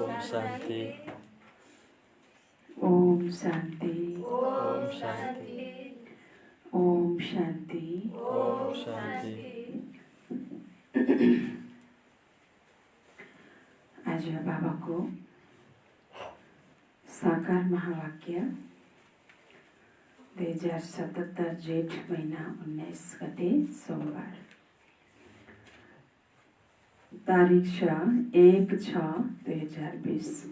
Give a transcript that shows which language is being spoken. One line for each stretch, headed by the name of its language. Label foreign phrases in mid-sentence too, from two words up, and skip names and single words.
Sanskrit: शान्ति ओम शान्ति ओम शान्ति ओम शान्ति ओम शान्ति।
Nepali: आज बाबाको साकार महावाक्य 2077 जेठ महीना 19 गते सोमबार, तारिख 1/6/2020।